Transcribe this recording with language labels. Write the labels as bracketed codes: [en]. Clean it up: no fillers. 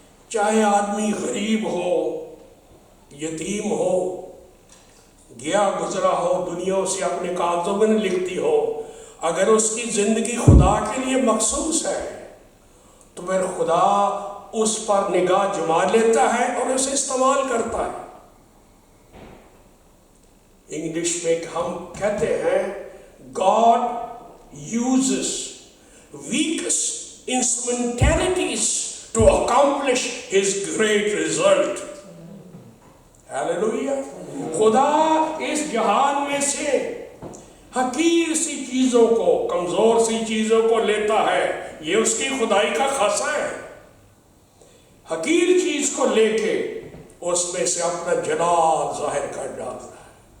[ur] چاہے آدمی غریب ہو, یتیم ہو, گیا گزرا ہو, دنیا سے اپنے کاغذوں میں لکھتی ہو, اگر اس کی زندگی خدا کے لیے مخصوص ہے تو پھر خدا اس پر نگاہ جما لیتا ہے اور اسے استعمال کرتا ہے. انگلش میں ہم کہتے ہیں [en] God uses weakest instrumentalities to accomplish his great result. Hallelujah. [ur] خدا اس جہان میں سے حقیر سی چیزوں کو، کمزور سی چیزوں کو لیتا ہے، یہ اس کی خدائی کا خاصہ ہے۔ حقیر چیز کو لے کے اس میں سے اپنا جلال ظاہر کر ڈالتا ہے۔